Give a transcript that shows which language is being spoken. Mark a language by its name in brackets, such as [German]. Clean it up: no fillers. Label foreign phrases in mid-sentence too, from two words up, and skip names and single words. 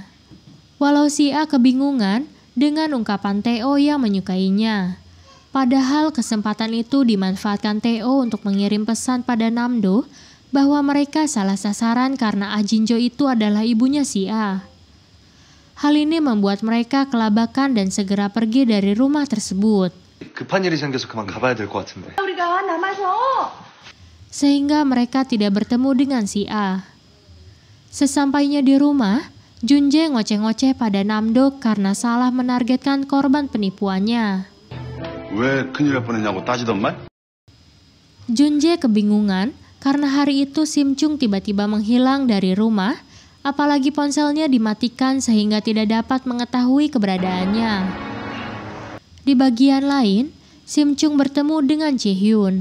[Indonesian] Walau si A kebingungan dengan ungkapan Theo yang menyukainya. Padahal kesempatan itu dimanfaatkan Theo untuk mengirim pesan pada Namdo bahwa mereka salah sasaran karena Ah Jin-jo itu adalah ibunya si A. Hal ini membuat mereka kelabakan dan segera pergi dari rumah tersebut. [Korean] 급한 일이 생겨서 그만 가봐야 될 것 같은데. 우리가 남아서. [Indonesian] Sehingga mereka tidak bertemu dengan si A. Sesampainya di rumah, Jun-jae ngoceh-ngoceh pada Namdo karena salah menargetkan korban penipuannya. [Korean] 왜 큰일 날 뻔했냐고 따지던 말? [Indonesian] Jun-jae kebingungan karena hari itu Sim-chung tiba-tiba menghilang dari rumah, apalagi ponselnya dimatikan sehingga tidak dapat mengetahui keberadaannya. Di bagian lain, Sim-chung bertemu dengan Ji-hyun.